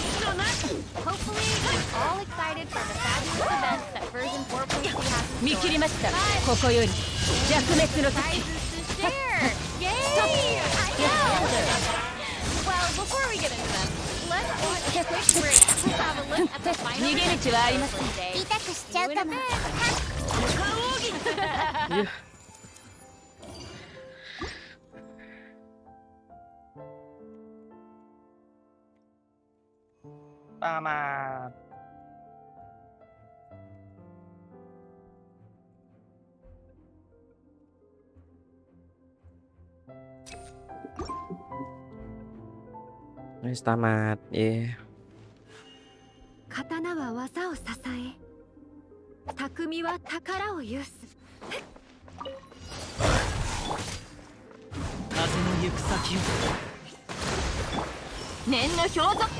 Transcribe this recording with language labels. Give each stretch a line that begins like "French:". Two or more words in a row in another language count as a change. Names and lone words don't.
English: Hopefully, you're all excited for the fabulous events that version 4.2 has in store. Prizes to share! Yay! I know! Well, before we get into them, let's take a quick break to have a look at the final event today.
Japanese: 痛くしちゃうかも。
Javanese: Tamat. Wis tamat.
English: Yeah.
Japanese: 刀は技を支え、匠は宝を有す。風の行く先を念の表情。